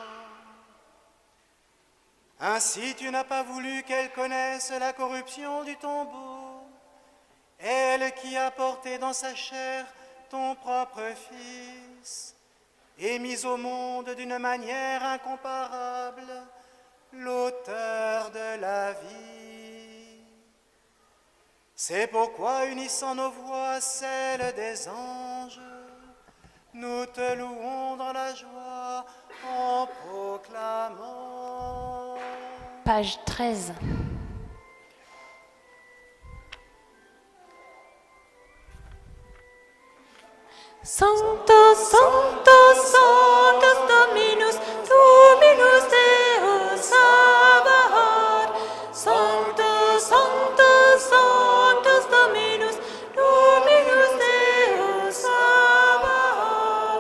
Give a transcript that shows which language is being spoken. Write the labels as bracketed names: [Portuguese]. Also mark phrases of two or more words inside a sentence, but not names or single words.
[French] Ainsi tu n'as pas voulu qu'elle connaisse la corruption du tombeau, elle qui a porté dans sa chair ton propre Fils, et mis au monde d'une manière incomparable l'auteur de la vie. C'est pourquoi, unissant nos voix, celles des anges, nous te louons dans la joie en proclamant. Page 13. [Latin] Sanctus, Sanctus, Sanctus Dominus, Dominus Deus Sabaoth. Sanctus, Sanctus, Sanctus Dominus, Dominus Deus Sabaoth.